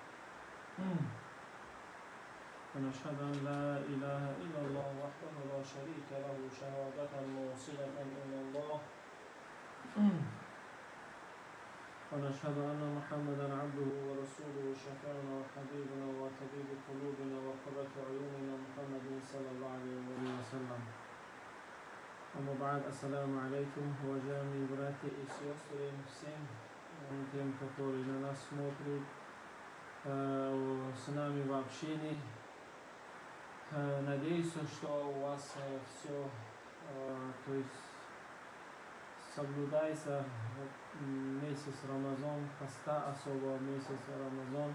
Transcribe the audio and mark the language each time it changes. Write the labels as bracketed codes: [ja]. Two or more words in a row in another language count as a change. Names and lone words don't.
[ar] ونشهد أن لا إله إلا الله وحده لا شريك له شهادة موصلة إلى الله ونشهد أن محمدا عبده ورسوله شفيعنا وحبيبنا وطبيب قلوبنا وقرة عيوننا محمد صلى الله عليه وسلم. أما بعد, السلام عليكم, [ru] уважаемые братья и сестры, всем тем, которые на нас смотрят, с нами в общении. Надеюсь, что у вас все, то есть соблюдается месяц Рамазан, поста особо месяц Рамазан.